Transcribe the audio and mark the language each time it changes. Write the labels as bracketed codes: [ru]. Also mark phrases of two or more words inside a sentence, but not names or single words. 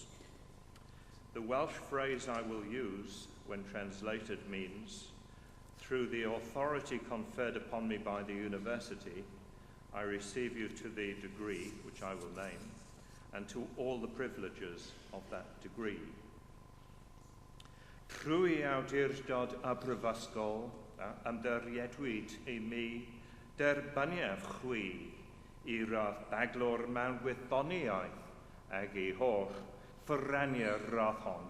[en] The Welsh phrase I will use, when translated, means, through the authority conferred upon me by the university, I receive you to the degree, which I will name, and to all the privileges of that degree. [cy] Trwy awdurdod y brifysgol ymddiriedwyd I mi derbyniaf chwi I radd baglor mewn gwyddoniaeth ag I holl ffyrrania'r radd hon.